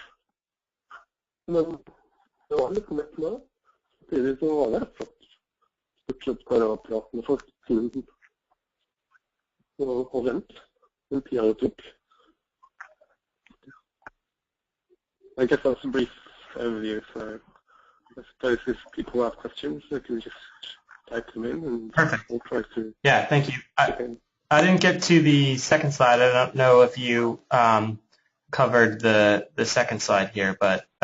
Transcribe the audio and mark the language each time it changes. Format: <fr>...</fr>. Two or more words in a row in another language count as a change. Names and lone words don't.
<no>Men det var litt mett med det. Samtidig så var det rett og slett stort sett bare å prate med folk til og vent. Den tida det tok.</no> <en>I guess that's a brief overview, so I suppose if people have questions, they can just type them in and we'll try to... Yeah, thank you. I didn't get to the second slide. I don't know if you covered the second slide here, but...</en>